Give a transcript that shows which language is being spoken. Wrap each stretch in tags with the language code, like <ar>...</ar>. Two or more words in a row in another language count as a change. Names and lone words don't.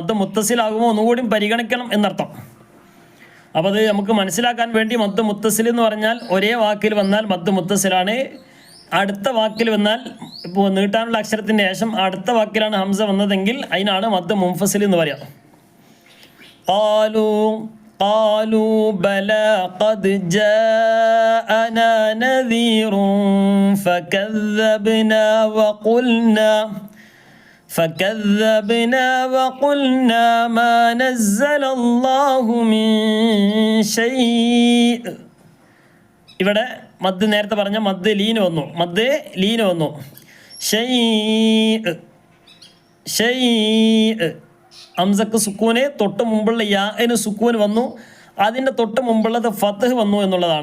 <ar>مد متصل</ar> <ml>ഒന്നുകൂടി പരിഗണിക്കണം എന്നർത്ഥം. അപ്പോൾ അത് നമുക്ക് മനസ്സിലാക്കാൻ വേണ്ടി</ml> <ar>مد متصل</ar> <ml>എന്ന് പറഞ്ഞാൽ ഒരേ വാക്കിൽ വന്നാൽ</ml> <ar>مد متصل.</ar> <ml>അടുത്ത വാക്കിൽ വന്നാൽ ഇപ്പോൾ നീട്ടാനുള്ള അക്ഷരത്തിൻ്റെ ശേഷം അടുത്ത വാക്കിലാണ് ഹംസ വന്നതെങ്കിൽ അതിനാണ്</ml> <ar>مد منفصل</ar> <ml>എന്ന് പറയാം.</ml> <ar>قالوا بلى قد جاءنا نذير فكذبنا وقلنا ما نزل الله من شيء.</ar> <ml>ഇവിടെ മദ് നേരത്തെ പറഞ്ഞ</ml> <ar>مد لين</ar> <ml>വന്നു. ഹംസക്ക് സുക്കൂന് തൊട്ട് മുമ്പുള്ള യാന് സുക്കൂന് വന്നു, അതിൻ്റെ തൊട്ട് മുമ്പുള്ളത് ഫത്ഹ് വന്നു എന്നുള്ളതാണ്.</ml>